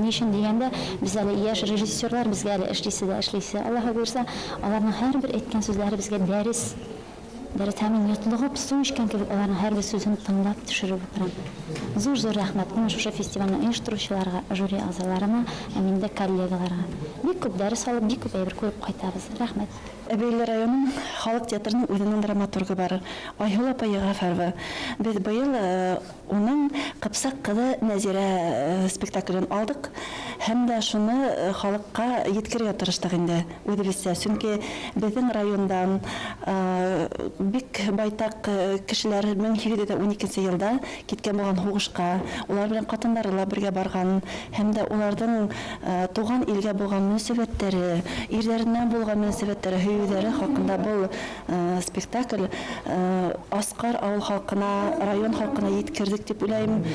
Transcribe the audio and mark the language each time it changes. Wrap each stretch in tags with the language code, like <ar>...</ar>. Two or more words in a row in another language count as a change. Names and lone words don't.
<tt>Ни өчен дигәндә, без әле яшь режиссерлар, безгә әле эшлисе, Аллаһы күрсә, аларның һәрбер әйткән сүзләре безгә дәрес тәмин йотлыгып, су эчкән кебек, аларның һәрбер сүзен тыңлап төшереп утырам. Зур рәхмәт менә шушы фестивальнең оештыручыларга, жюри ағзаларына, һәм инде коллегаларга. Бик күп дәрес алып, бик күп әйбер күреп кайтабыз. Рәхмәт.</tt> <ba>Әбейле районының халык театрының үҙенең драматургы бар, Айһыл апа Йәғәфәрова. Без быйыл уның «Ҡыпсаҡ ҡыҙы Нәзирә» спектаклен алдык, һәм дә шуны халыҡҡа еткерергә тырыштык инде үҙебеҙсә. Сөнки беҙҙең райондан бик байтаҡ кешеләр 1812 йылда киткән булган һуғышҡа, улар белән ҡатындары ла бергә барған, һәм дә уларҙың туған илгә булған мөнәсәбәттәре, ирҙәренән булған мөнәсәбәттәре, һөйөүҙәре хаҡында был спектакль Асҡар ауыл халҡына, район халҡына еткерҙек дип уйлайым.</ba>